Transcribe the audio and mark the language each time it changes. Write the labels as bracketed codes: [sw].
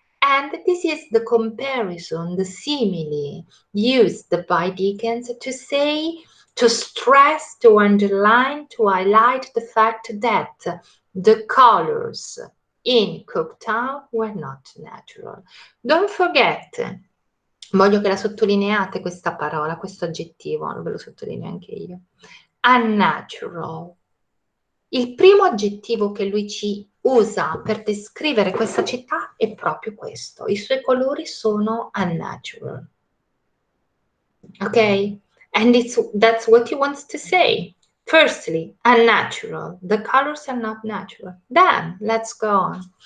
[en] And this is the comparison, the simile used by Dickens to say, to stress, to underline, to highlight the fact that the colors in Coketown were not natural. Don't forget, [it] voglio che la sottolineate questa parola, questo aggettivo, ve lo sottolineo anche io. Unnatural. Il primo aggettivo che lui ci usa per descrivere questa città è proprio questo. I suoi colori sono unnatural. Ok? [en] And that's what he wants to say. Firstly, unnatural. The colors are not natural. Then, let's go on.